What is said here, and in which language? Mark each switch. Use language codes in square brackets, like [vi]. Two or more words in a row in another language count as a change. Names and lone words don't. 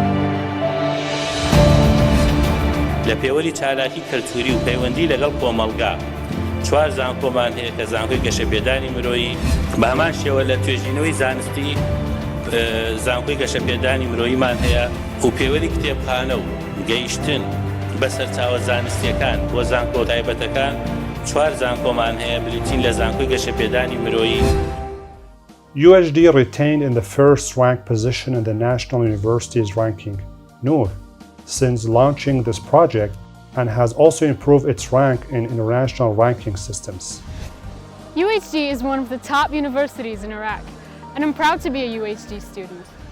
[ckb] لە پێوەری چالاکی کەلتوری و پەیوەندی لەگەڵ کۆمەڵگا 4 زانکۆمان هەیە کە زانکۆی گەشە پێدانی مرۆیی بە هەمان شێوە لە توێژینەوەی زانستی زانکۆی گەشە پێدانی مرۆییمان هەیە و پێوەری کتێبخانە و گەیشتن بەسەر چاوە زانستیەکان بۆ زانکۆ تایبەتەکان 4 زانکۆمان هەیە بریتین لە زانکۆی گەشە پێدانی مرۆیی. [en] UHD retained in the first rank position in the National Universities ranking, NUR, since launching this project, and has also improved its rank in international ranking systems. UHD is one of the top universities in Iraq, and I'm proud to be a UHD student.